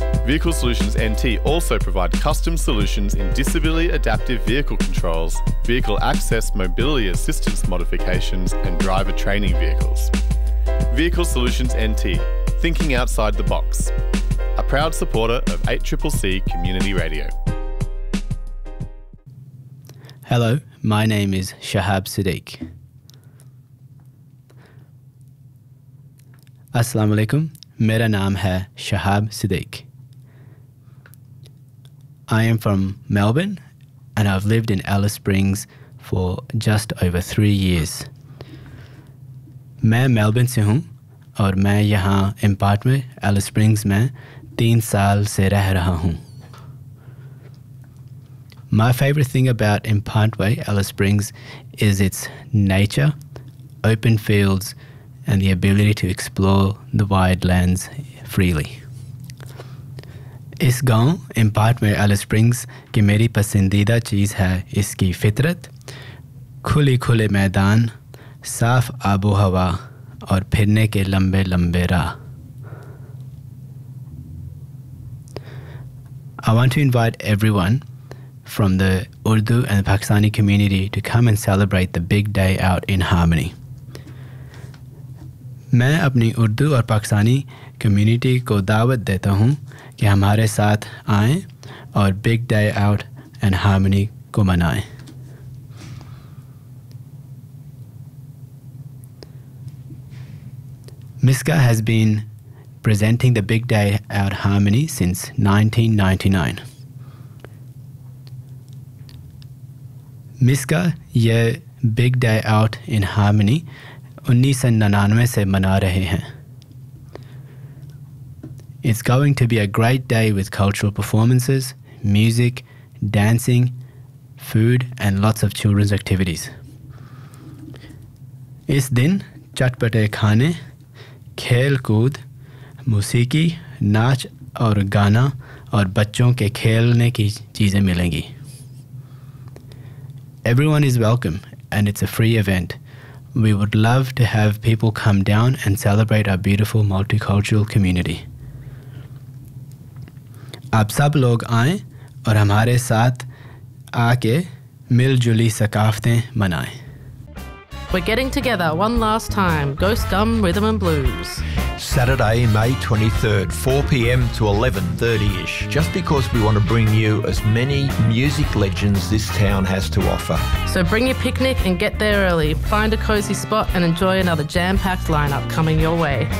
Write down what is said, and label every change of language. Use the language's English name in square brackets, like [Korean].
[English] Vehicle Solutions NT also provide custom solutions in disability adaptive vehicle controls, vehicle access mobility assistance modifications, and driver training vehicles. Vehicle Solutions NT, thinking outside the box. A proud supporter of 8CCC Community Radio. Hello, my name is Shahab Sadiq. [Urdu] السلام علیکم، میرا نام ہے شہاب صادق۔ [English] I am from Melbourne and I've lived in Alice Springs for just over 3 years. [Urdu] میں Melbourne سے ہوں اور میں یہاں امپارٹ میں ایلس اسپرنگز میں 3 سال سے رہ رہا ہوں۔ [English] My favourite thing about Impantwe, Alice Springs, is its nature, open fields, and the ability to explore the wide lands freely. [Urdu] اس گاؤں، امپانٹوے، ایلس اسپرنگز، کی میری پسندیدہ چیز ہے اس کی فطرت، کھلی کھلی میدان، صاف آب و ہوا، اور پھرنے کے لمبے لمبے راہ۔ [English] I want to invite everyone from the Urdu and the Pakistani community to come and celebrate the big day out in harmony. [Urdu] میں اپنی اردو اور پاکستانی کمیونٹی کو دعوت دیتا ہوں کہ ہمارے ساتھ آئیں اور big day out and harmony کو منائے۔ [English] Miska has been presenting the big day out harmony since 1999. [Urdu] مسکا یہ big day out in harmony 1999 سے منا رہے ہیں۔ [English] It's going to be a great day with cultural performances, music, dancing, food and lots of children's activities. [Urdu] اس دن چٹپٹے کھانے، کھیل کود، موسیقی، ناچ اور گانا اور بچوں کے کھیلنے کی چیزیں ملیں گی۔ [English] Everyone is welcome, and it's a free event. We would love to have people come down and celebrate our beautiful multicultural community. [Urdu] آپ سب لوگ آئیں اور ہمارے ساتھ آ کے ملجلی ثقافتیں منائے۔ [English] We're getting together one last time. Ghost Gum Rhythm and Blues. Saturday, May 23rd, 4 p.m. to 11:30-ish. Just because we want to bring you as many music legends this town has to offer. So bring your picnic and get there early. Find a cosy spot and enjoy another jam-packed lineup coming your way.